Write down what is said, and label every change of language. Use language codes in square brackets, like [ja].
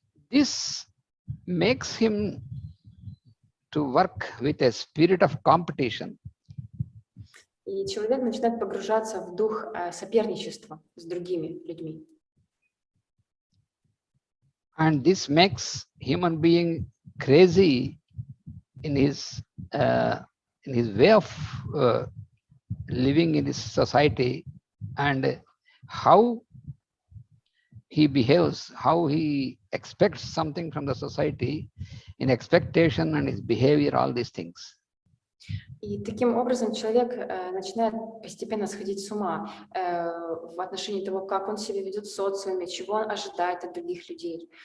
[en] This makes him to work with a spirit of competition. [ru] И человек начинает погружаться в дух соперничества с другими людьми. [en] And this makes human being crazy in his way of living in this society, and how he behaves, how he expects something from the society, in expectation and his behavior, all these things. [ru] И таким образом человек начинает постепенно сходить с ума в отношении того, как он себя ведет в социуме, чего он ожидает от других людей.